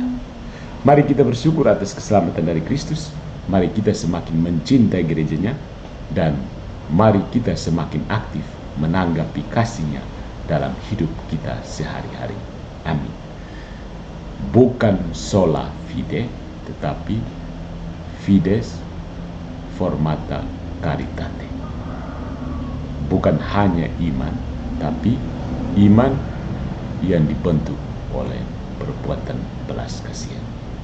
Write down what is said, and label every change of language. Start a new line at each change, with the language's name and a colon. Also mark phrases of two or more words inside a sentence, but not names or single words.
Indonesian: Mari kita bersyukur atas keselamatan dari Kristus. Mari kita semakin mencintai gerejanya, dan mari kita semakin aktif menanggapi kasih-Nya dalam hidup kita sehari-hari. Amin. Bukan
Latin: sola fide,
Indonesian: tetapi
Latin: fides formata caritate.
Indonesian: Bukan hanya iman, tapi iman yang dibentuk oleh perbuatan belas kasihan.